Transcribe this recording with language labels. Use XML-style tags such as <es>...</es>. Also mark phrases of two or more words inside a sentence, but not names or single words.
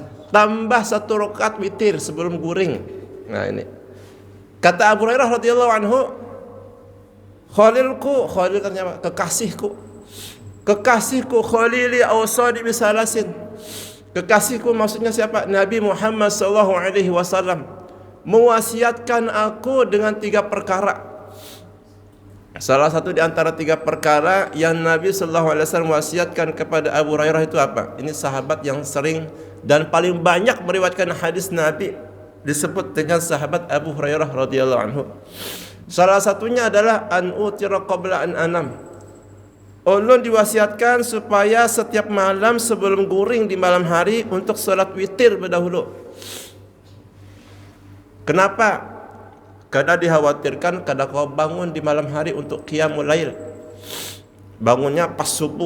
<bjn>Tambah 1 rakaat witir sebelum guring.</bjn> <id>Nah, ini. Kata Abu Hurairah</id> <ar>رضي الله عنه,</ar> <id>Khalilku, Khalil katanya kekasihku.</id> <ar>Kekasihku خليلي أوصاني بثلاث.</ar> <id>Kekasihku maksudnya siapa? Nabi Muhammad</id> <ar>صلى الله عليه وسلم</ar> <id>mewasiatkan aku dengan 3 perkara. Salah satu di antara 3 perkara yang Nabi</id> <ar>صلى الله عليه وسلم</ar> <id>wasiatkan kepada Abu Hurairah itu apa? Ini sahabat yang sering dan paling banyak meriwayatkan hadis Nabi, disebut dengan sahabat Abu Hurairah</id> <ar>رضي الله عنه.</ar> <id>Salah satunya adalah</id> <ar>أن أوتر قبل أن أنام.</ar> <bjn>Ulun diwasiatkan supaya setiap malam sebelum guring di malam hari untuk salat witir berdahulu.</bjn> <id>Kenapa?</id> <bjn>Karena dikhawatirkan kada kau bangun di malam hari untuk</bjn> <ar>قيام الليل.</ar> <id>Bangunnya pas subuh.</id>